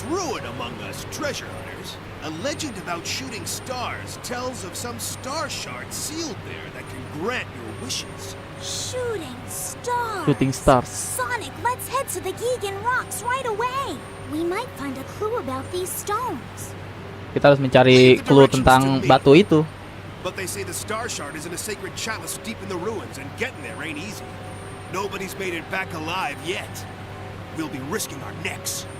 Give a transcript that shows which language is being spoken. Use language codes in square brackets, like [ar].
[en] famous ruin among us treasure hunters. A legend about shooting stars tells of some star shards sealed there that can grant your wishes. Shooting stars. Shooting stars. Sonic, let's head to the Gigan Rocks right away. We might find a clue about these stones. [id] Kita harus mencari clue tentang batu itu. [en] But they say the star shard is in a sacred chalice deep in the ruins, and getting there ain't easy. Nobody's made it back alive yet. We'll be risking our necks.